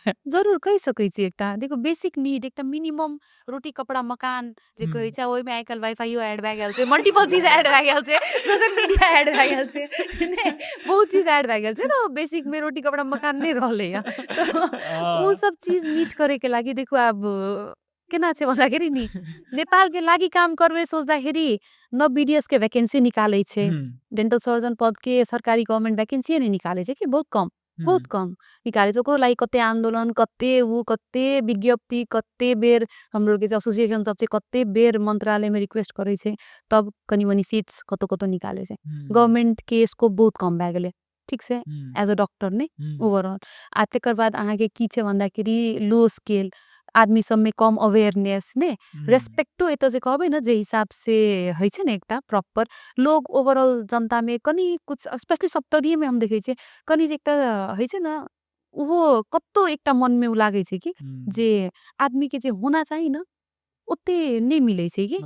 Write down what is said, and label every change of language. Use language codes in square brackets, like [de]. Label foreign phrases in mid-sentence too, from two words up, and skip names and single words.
[mai] जरूर कहि सकै छी एकटा देखो [en] basic need [mai] एकटा मिनिमम रोटी कपड़ा मकान जे कहै हुँ, छै ओहिमे आइ काल्हि वाईफाइयो ऐड भए गेल छै मल्टीपल चीज ऐड भए गेल छै [en] social media [mai] ऐड भए गेल छै ने बहुत चीज ऐड भए गेल छै ना बेसिक में रोटी कपड़ा मकान नहीं रहले या तो उ अ, सब चीज मीट करे के लागी देखो अब केना छे भन्दाखेरि नि नेपाल के लागि काम करबे सोच्दाखेरि न बीडीएस के वैकेंसी निकाले छे, डेंटल सर्जन पद के सरकारी [en] government vacancy [mai] नहीं निकाले छे कि बहुत कम निकाले छे। ओकरो लागि कते आंदोलन कते विज्ञप्ति कते बेर हमरो के एसोसिएशन सब छे कते बेर मंत्रालय में रिक्वेस्ट करे छे तब कनी मनी सीट्स कतो निकाले छे। गवर्नमेंट के स्कोप बहुत कम भए गेले ठीक से [en] as a doctor [mai] ने ओवरऑल आ तेकर बाद अहाँ के की छे भन्दाखेरि [en] low scale [mai] आदमी सब में कम अवेयरनेस ने रेस्पेक्टो एत जे कहबे न जे हिसाब से है छे न एकटा प्रॉपर लोग ओवरऑल जनता में कनी कुछ स्पेशली सप्तरीय में हम देखे छे कनी जे एकटा है छे न वो कत्तो एकटा मन में उ लागे छे कि जे आदमी के जे होना चाहिए न ओते नहीं मिले छे कि